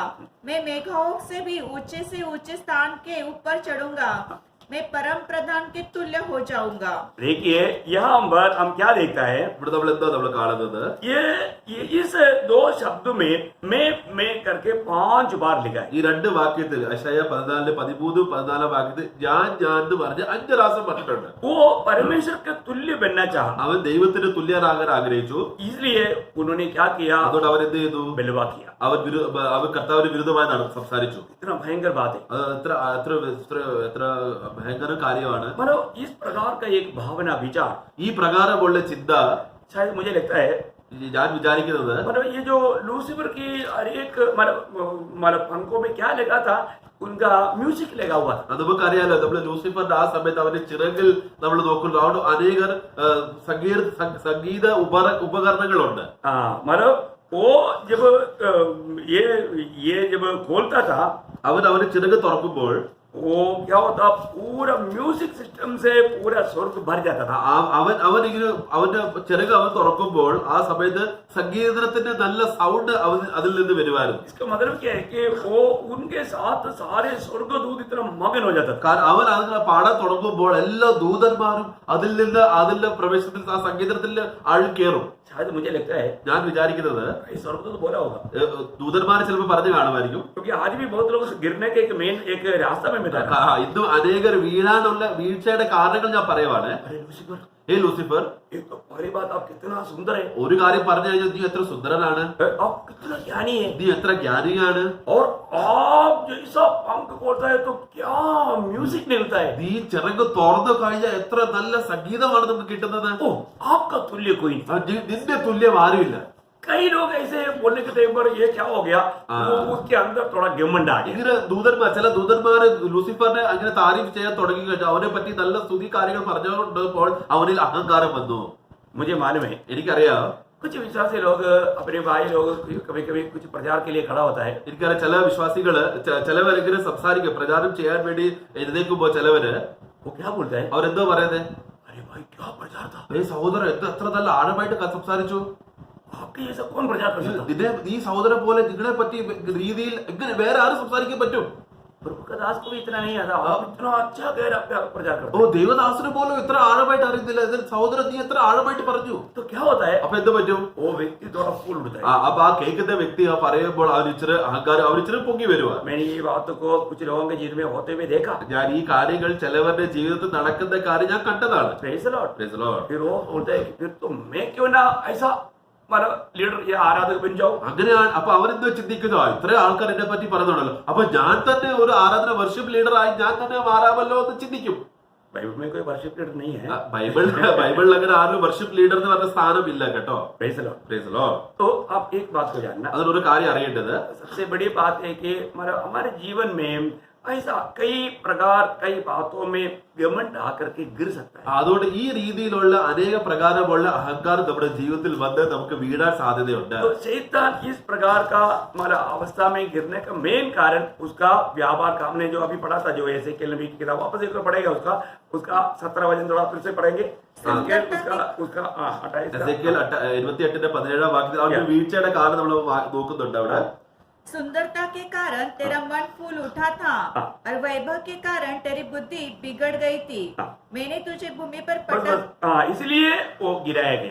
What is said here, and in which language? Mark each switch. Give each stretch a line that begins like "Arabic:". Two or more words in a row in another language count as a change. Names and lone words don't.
Hindi: मैं मेघों से भी ऊंचे से ऊंचे स्थान के ऊपर चढ़ूंगा, मैं परम प्रधान के तुल्य हो जाऊंगा। देखिए यहाँ पर हम क्या देखता है,
Malayalam: ഇവിടെ നമ്മൾ എന്താ നമ്മൾ കാണുന്നത്?
Hindi: ये इस 2 शब्द में मैं करके 5 बार लिखा है।
Malayalam: ഈ രണ്ട് വാക്യത്തിൽ യശയ്യാ 14-14 വാക്യത്തിൽ ഞാൻ എന്ന് പറഞ്ഞ് 5 പ്രാവശ്യം പറഞ്ഞിട്ടുണ്ട്.
Hindi: वो परमेश्वर के तुल्य बनना चाहा,
Malayalam: അവൻ ദൈവത്തിന് തുല്യനാകാൻ ആഗ്രഹിച്ചു.
Hindi: इसलिए उन्होंने क्या किया,
Malayalam: അതുകൊണ്ട് അവൻ എന്ത് ചെയ്തു?
Hindi: बलवा किया।
Malayalam: അവൻ കർത്താവിന് വിരുദ്ധമായി സംസാരിച്ചു.
Hindi: इतना भयंकर बात है,
Malayalam: എത്ര ഭയങ്കര കാര്യമാണ്.
Hindi: मतलब इस प्रकार का एक भावना विचार,
Malayalam: ഈ പ്രകാരമുള്ള ചിന്ത
Hindi: शायद मुझे लगता है,
Malayalam: ഞാൻ വിചാരിക്കുന്നത്
Hindi: मतलब ये जो लूसीफर की हर एक मतलब पंखों में क्या लगा था, उनका म्यूजिक लगा हुआ था।
Malayalam: നമുക്കറിയാലോ, നമ്മള് ലൂസിഫറിന്റെ ആ സമയത്ത് അവന്റെ ചിറകിൽ നമ്മൾ നോക്കുന്നു, അവിടെ അനേകർ സംഗീത ഉപകരണങ്ങളുണ്ട്.
Hindi: मतलब वो जब ये जब खोलता था,
Malayalam: അവന്റെ ചിറക് തുറക്കുമ്പോൾ
Hindi: वो क्या होता, पूरा
English: music system
Hindi: से पूरा स्वर्ग भर जाता था।
Malayalam: അവനിങ്ങനെ അവന്റെ ചിറക് അവൻ തുറക്കുമ്പോൾ ആ സമയത്ത് സംഗീതത്തിന്റെ നല്ല സൗണ്ട് അതിൽ നിന്ന് വരുമായിരുന്നു.
Hindi: इसका मतलब क्या है कि वो उनके साथ सारे स्वर्गदूत इतना मगन हो जाता था।
Malayalam: കാരണം അവൻ അതിനെ പാടാൻ തുടങ്ങുമ്പോൾ എല്ലാ ദൂതന്മാരും അതിന്റെ പ്രവേശനത്തിൽ ആ സംഗീതത്തിൽ ആഴ്കേറും.
Hindi: शायद मुझे लगता है,
Malayalam: ഞാൻ വിചാരിക്കുന്നത്
Hindi: स्वर्गदूत बोला होगा,
Malayalam: ദൂതന്മാരെ ചിലപ്പോൾ പറഞ്ഞു കാണുമായിരിക്കും.
Hindi: क्योंकि आज भी बहुत लोग गिरने के एक रास्ता में मैं बता रहा
Malayalam: ഇന്നും അനേകർ വീഴാനുള്ള വീഴ്ചയുടെ കാരണങ്ങൾ ഞാൻ പറയുവാണ്.
Hindi: अरे लूसीफर,
Malayalam: ഹേ ലൂസിഫർ,
Hindi: एक तो पहली बात आप कितना सुंदर है,
Malayalam: ഒരു കാര്യം പറഞ്ഞു കഴിഞ്ഞാൽ നീ എത്ര സുന്ദരനാണ്,
Hindi: आप कितना ज्ञानी है,
Malayalam: നീ എത്ര ജ്ഞാനിയാണ്,
Hindi: और आप जैसा पंख खोलता है तो क्या म्यूजिक निकलता है,
Malayalam: നീ ചിറക് തുറന്നു കഴിഞ്ഞാൽ എത്ര നല്ല സംഗീതമാണ് നമുക്ക് കിട്ടുന്നത്.
Hindi: ओ आपका तुल्य कोई नहीं.
Malayalam: നിന്റെ തുല്യം ആരുമില്ല.
Hindi: कई लोग ऐसे बोलने के टाइम पर ये क्या हो गया, वो उसके अंदर थोड़ा घमंड आ गया.
Malayalam: ഇങ്ങനെ ദൂതന്മാർ, ചില ദൂതന്മാര് ലൂസിഫറിനെ അങ്ങനെ താരീഫ് ചെയ്യാൻ തുടങ്ങി കഴിഞ്ഞാൽ അവനെ പറ്റി നല്ല സ്തുതി കാര്യങ്ങൾ പറഞ്ഞുകൊണ്ടപ്പോൾ അവനിൽ അഹങ്കാരം വന്നു.
Hindi: मुझे मालूम है
Malayalam: എനിക്കറിയാം,
Hindi: कुछ विश्वासी लोग अपने भाई लोग कभी कभी कुछ प्रचार के लिए खड़ा होता है,
Malayalam: എനിക്കറിയാം ചില വിശ്വാസികള് ചിലവരിങ്ങനെ സംസാരിക്കും, പ്രചാരം ചെയ്യാൻ വേണ്ടി എഴുന്നേക്കുമ്പോ ചിലവര്
Hindi: वो क्या बोलता है,
Malayalam: അവരെന്തോ പറയുന്നത്,
Hindi: अरे भाई क्या प्रचार था,
Malayalam: സഹോദരൻ എത്ര നല്ല ആഴമായിട്ട് സംസാരിച്ചു,
Hindi: आपके जैसा कौन प्रचार कर सकता.
Malayalam: നിന്നെ നീ സഹോദരൻ പോലെ നിങ്ങളെ പറ്റി രീതിയിൽ എങ്ങനെ വേറെ ആരും സംസാരിക്കാൻ പറ്റും.
Hindi: प्रभु का दास को भी इतना नहीं आता, आप इतना अच्छा गहरा प्रचार करते
Malayalam: ഓ ദൈവദാസന് പോലും ഇത്ര ആഴമായിട്ട് അറിയത്തില്ല, സഹോദരൻ നീ എത്ര ആഴമായിട്ട് പറഞ്ഞു.
Hindi: तो क्या होता है,
Malayalam: അപ്പൊ എന്ത് പറ്റും,
Hindi: वो व्यक्ति थोड़ा फूल उठता है.
Malayalam: അപ്പൊ ആ കേൾക്കുന്ന വ്യക്തി ആ പറയുമ്പോൾ അവരിച്ചിരി അഹങ്കാരം അവരിച്ചിരി പൊങ്ങി വരുവാ.
Hindi: मैंने ये बातों को कुछ लोगों के जीवन में होते हुए देखा.
Malayalam: ഞാൻ ഈ കാര്യങ്ങൾ ചിലവരുടെ ജീവിതത്തിൽ നടക്കുന്ന കാര്യം ഞാൻ കണ്ടതാണ്.
English: Praise the Lord. Praise the Lord.
Hindi: फिर वो बोलता है कि फिर तो मैं क्यों ना ऐसा मतलब लीडर या आराधक बन जाऊं.
Malayalam: അങ്ങനെയാണ്. അപ്പൊ അവരെന്തോ ചിന്തിക്കുന്നു, ഇത്ര ആൾക്കാർ എന്നെ പറ്റി പറയുന്നുണ്ടല്ലോ, അപ്പൊ ഞാൻ തന്നെ ഒരു ആരാധന
English: worship leaderആയി
Malayalam: ഞാൻ തന്നെ മാറാമല്ലോ എന്ന് ചിന്തിക്കും.
Hindi: बाइबल में कोई
English: worship leader
Hindi: नहीं है.
Malayalam: ബൈബിളിൽ അങ്ങനെ ആരും
English: worship leader
Malayalam: എന്ന് പറഞ്ഞ സ്ഥാനമില്ല കേട്ടോ.
English: Praise the Lord. Praise the Lord.
Hindi: तो आप एक बात को जानना,
Malayalam: അതിനൊരു കാര്യം അറിയേണ്ടത്,
Hindi: सबसे बड़ी बात है कि मतलब हमारे जीवन में ऐसा कई प्रकार कई बातों में घमंड आकर के गिर सकता है.
Malayalam: അതുകൊണ്ട് ഈ രീതിയിലുള്ള അനേക പ്രകാരമുള്ള അഹങ്കാരം നമ്മുടെ ജീവിതത്തിൽ വന്ന് നമുക്ക് വീഴാൻ സാധ്യതയുണ്ട്.
Hindi: तो शैतान इस प्रकार का मतलब अवस्था में गिरने का मेन कारण उसका व्यापार का, हमने जो अभी पढ़ा था, जो ऐसे के नबी की किताब वापस एक बार पढ़ेगा, उसका 17 वचन थोड़ा फिर से पढ़ेंगे. उसका 28
Malayalam: എസെക്കിയേൽ 28:17 വാക്യത്തിൽ ആ ഒരു വീഴ്ചയുടെ കാരണം നമ്മൾ നോക്കുന്നുണ്ട് അവിടെ.
Hindi: सुंदरता के कारण तेरा मन फूल उठा था और वैभव के कारण तेरी बुद्धि बिगड़ गई थी. मैंने तुझे भूमि पर पटक, इसलिए वो गिराया गया.